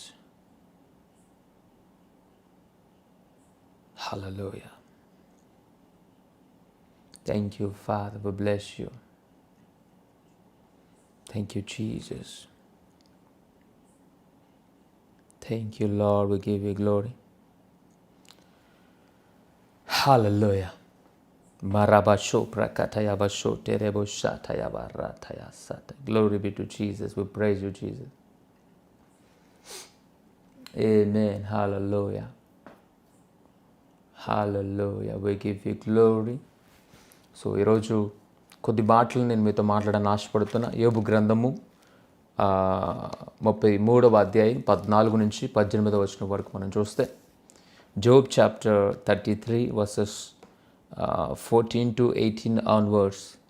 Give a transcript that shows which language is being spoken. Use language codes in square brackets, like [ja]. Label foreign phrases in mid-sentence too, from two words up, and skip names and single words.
[en] Hallelujah. Thank you, Father. We bless you. Thank you, Jesus. Thank you, Lord. We give you glory. Hallelujah. Marabasho prakataya basho terebo shataya barataya sata. Glory be to Jesus. We praise you, Jesus. Amen. Hallelujah. Hallelujah. We give you glory. [te] సో ఈరోజు కొద్ది మాటలు నేను మీతో మాట్లాడాలని ఆశపడుతున్నా. యోబు గ్రంథము 33వ అధ్యాయం 14 నుంచి 18వ వచనం వరకు మనం చూస్తే, [en] Job chapter 33 verses 14 to 18 onwards.